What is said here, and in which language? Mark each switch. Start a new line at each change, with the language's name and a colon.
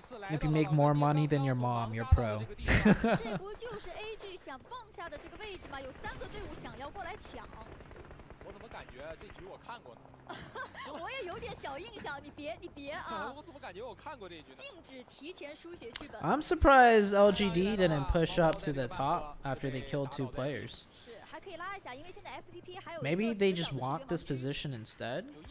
English: If you make more money than your mom, you're pro.
Chinese: 这不就是 AG 想放下的这个位置吗？有3个队伍想要过来抢。我怎么感觉这局我看过呢？我也有点小印象，你别啊！我怎么感觉我看过这局呢？禁止提前书写剧本。
English: I'm surprised LGD didn't push up to the top after they killed 2 players.
Chinese: 是，还可以拉一下，因为现在 FPP 还有。
English: Maybe they just want this position instead.